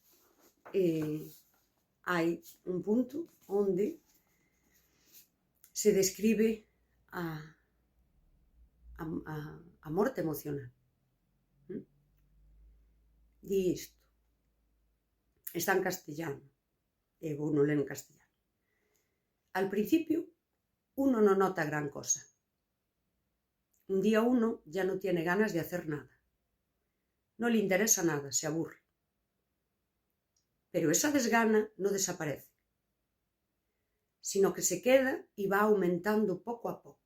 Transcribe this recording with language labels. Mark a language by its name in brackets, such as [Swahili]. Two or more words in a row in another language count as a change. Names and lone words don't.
[Galician] Hai un punto onde se describe a morte emocional. Di isto. Está en castellano. E vou non ler en castellano. [Spanish] Al principio, uno no nota gran cosa. Un día uno ya no tiene ganas de hacer nada. No le interesa nada, se aburre. Pero esa desgana no desaparece, sino que se queda y va aumentando poco a poco.